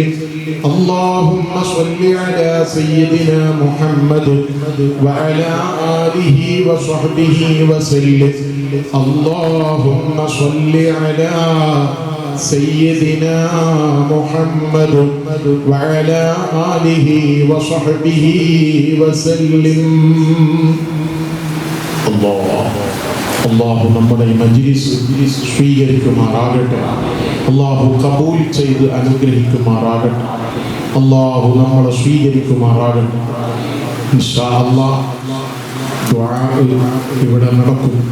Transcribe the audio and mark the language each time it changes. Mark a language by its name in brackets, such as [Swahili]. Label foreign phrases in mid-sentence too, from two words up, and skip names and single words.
[Arabic] اللهم صل على سيدنا محمد وعلى آله وصحبه وسلم. اللهم صل على سيدنا محمد وعلى آله وصحبه وسلم. [Malayalam] അള്ളാഹു നമ്മുടെ ഈ മജ്‌ലിസ് സ്വീകരിക്കുമാറാകട്ടെ. അള്ളാഹു കബൂൽ ചെയ്ത് അനുഗ്രഹിക്കുമാറാകട്ടെ. അള്ളാഹു നമ്മളെ സ്വീകരിക്കുമാറാകട്ടെ. [Arabic] إن شاء الله [Malayalam] ദുആ ഇവിടെ നടക്കും.